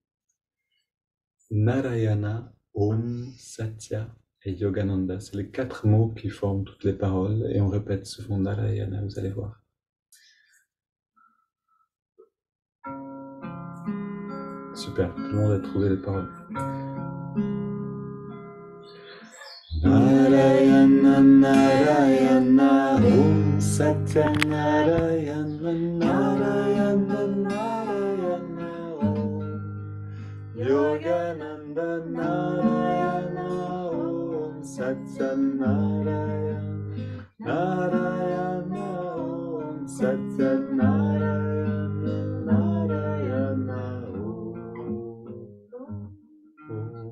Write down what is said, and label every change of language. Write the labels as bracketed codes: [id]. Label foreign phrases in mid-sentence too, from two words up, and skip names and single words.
[fr] Narayana, Om, Satya et Yogananda. C'est les 4 mots qui forment toutes les paroles et on répète souvent Narayana, vous allez voir. Super, tout le monde a trouvé les paroles. [sa] Narayana, Narayana, Om Satya Narayana, Narayana, Narayana, Om Yogananda, Narayana, Om Satya Narayana, Narayana, Om Satya Narayana, Narayana, Om.